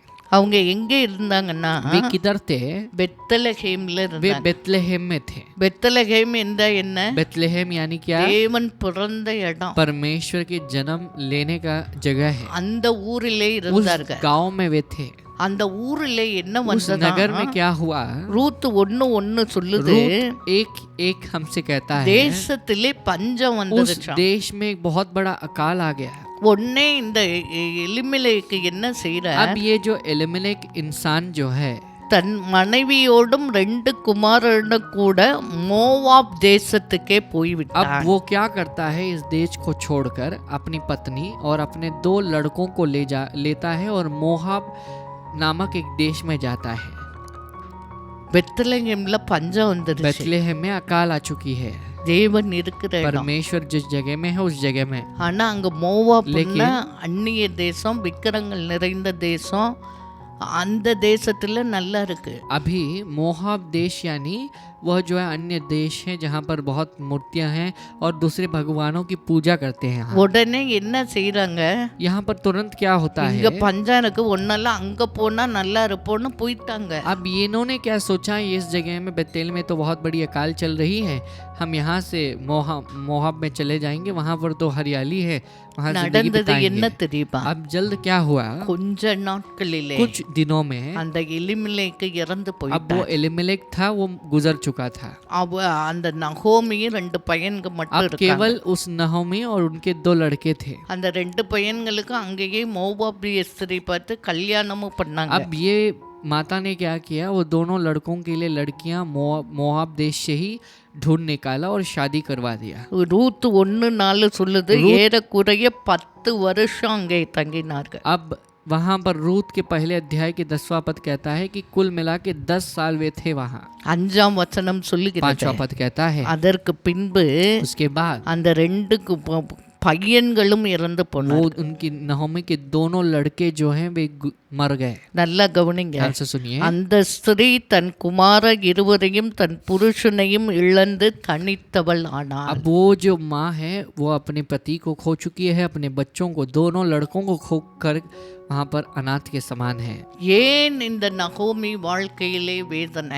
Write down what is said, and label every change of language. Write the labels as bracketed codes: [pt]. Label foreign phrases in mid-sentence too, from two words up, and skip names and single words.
[ta] அவங்க எங்க இருந்தாங்கன்னா [hi] वे किधर थे? [ta] பெத்லகேம்ல [hi] वे [ta] இருந்தாங்க. [hi] बेतलेहम में थे। [ta] பெத்லகேம் என்ற என்ன? [hi] बेतलेहम यानी क्या? [ta] தேவன் பிறந்த இடம். [hi] परमेश्वर के जन्म लेने का जगह है। [ta] அந்த ஊரிலே [hi] उस [ta] இருந்தார்கள். [hi] गांव में वे थे। [ta] அந்த ஊரிலே என்ன [hi] उस नगर में [ta] வந்ததா? [hi] क्या हुआ? [ta] ரூத் 1:1 சொல்லுது, [hi] रूत एक एक हमसे कहता है, [ta] தேசத்திலே பஞ்சம் [hi] उस [ta] வந்துருச்சா. [hi] देश में एक बहुत बड़ा अकाल आ गया। [ta] உடனே இந்த எலிமெலேக்கு என்ன செய்யற? [hi] अब ये जो एलिमेलेक इंसान जो है, [ta] தன் மனைவியோடும் 2 குமாரனும் கூட மோவாப் தேசத்துக்கே போய்விட்டான். [hi] अब वो क्या करता है? इस देश को छोड़कर अपनी पत्नी और अपने 2 लड़कों को लेता है और मोहाब नामक एक देश में जाता है। [ta] பெத்லகேம்ல பஞ்சம் வந்துருச்சு. [hi] बेतलेहम में अकाल आ चुकी है। [ta] தேவன் இருக்கிற இடம். [hi] परमेश्वर जिस जगह में है उस जगह में, [ta] ஆனா அங்க மோவாப் [hi] लेकिन- [ta] அந்நிய தேசம், விக்கிரங்கள் நிறைந்த தேசம், அந்த தேசத்துல நல்லா இருக்கு. [hi] अभी मोहाब देश यानी वह जो है अन्य देश है जहाँ पर बहुत मूर्तियां हैं और दूसरे भगवानों की पूजा करते हैं। [ta] உடனே என்ன செய்யறாங்க, [hi] यहाँ पर तुरंत क्या होता [ta] இங்க [hi] है, [ta] பஞ்சம் இருக்கு, ஒன்னெல்லாம் அங்க போனா நல்லா இருப்போம்னு போயிட்டாங்க. [hi] अब ये इन्होंने क्या सोचा, इस जगह में बेतेल में तो बहुत बड़ी अकाल चल रही है, हम यहाँ से मोहाब में चले जाएंगे, वहाँ पर तो हरियाली है, वहाँ जिंदगी [ta] நடந்தது என்ன [hi] बिताएंगे। [ta] தெரியுமா, [hi] अब जल्द क्या हुआ, [ta] கொஞ்ச நாட்களிலே [hi] कुछ दिनों में [ta] அந்த எலிமெலேக்கு இறந்து [hi] अब वो [ta] போயிட்டார். [hi] एलिमेलेक था वो गुजर चुका था। [ta] அவ அந்த நகோமியும் 2 பையன்க மட்டும் [hi] अब [ta] இருக்காங்க. [hi] केवल उस नहोमी और उनके 2 लड़के थे। [ta] அந்த 2 பையன்களுக்கு அங்கேயே மோவாபிய ஸ்திரீ பார்த்து கல்யாணமும் பண்ணாங்க. [hi] अब ये माता ने क्या किया, वो दोनों लड़कों के लिए लड़कियां मोआब देश से ही ढूंढ निकाला और शादी करवा दिया। [ta] ரூத் 1:4 சொல்லுது, ஏறக்குறைய 10 வருஷம் அங்கே தங்கினார்கள். [hi] अब वहाँ पर रूत के पहले अध्याय के 10वां पद कहता है कि कुल मिला के 10 साल वे थे वहाँ। [ta] 5ஆம் வசனம் சொல்லுகிறது, [hi] 5वां पद कहता है [ta] அதற்கு பின்பு [hi] उसके बाद [ta] அந்த 2 பையன்களும் இறந்து [hi] वो [ta] போனார். [hi] उनकी नहोमी के दोनों लड़के जो हैं वे मर गए। [ta] நல்லா கவனிங்க, [hi] ध्यान से सुनिए। [ta] அந்த ஸ்திரீ தன் குமார இருவரையும் தன் புருஷனையும் இழந்து தனித்தவள் ஆனாள். [hi] अब वो जो माँ है वो अपने पति को खो चुकी है, अपने बच्चों को, दोनों लड़कों को खो कर वहाँ पर अनाथ के समान है। [ta] ஏன் இந்த நகோமி வாழ்க்கையிலே வேதனை,